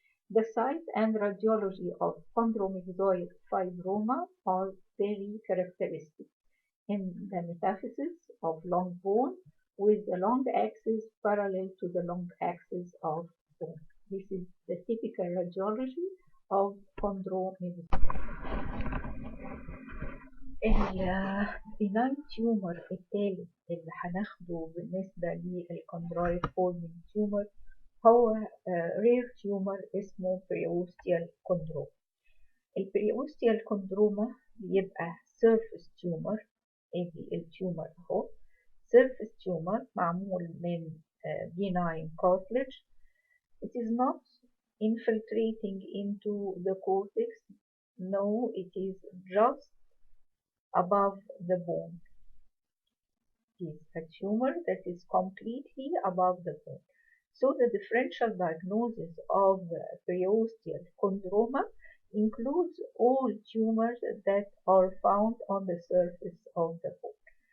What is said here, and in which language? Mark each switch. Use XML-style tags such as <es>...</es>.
<en>The site and radiology of chondromyxoid fibroma are very characteristic in the metaphysis of long bone with the long axis parallel to the long axis of bone. This is the typical radiology of chondromyxoid.</en> <ar>البيناين تيومر الثالث اللي هناخده بالنسبة للكوندرويد فورمينج تيومر هو رير تيومر اسمه Periosteal Chondroma. البريوستيال كوندروما بيبقى سيرفيس تيومر، ادي التيومر اهو سيرفيس تيومر معمول من benign cartilage.</ar> <en>It is not infiltrating into the cortex. No, it is just above the bone. It is a tumor that is completely above the bone. So the differential diagnosis of periosteal chondroma includes all tumors that are found on the surface of the bone.</en>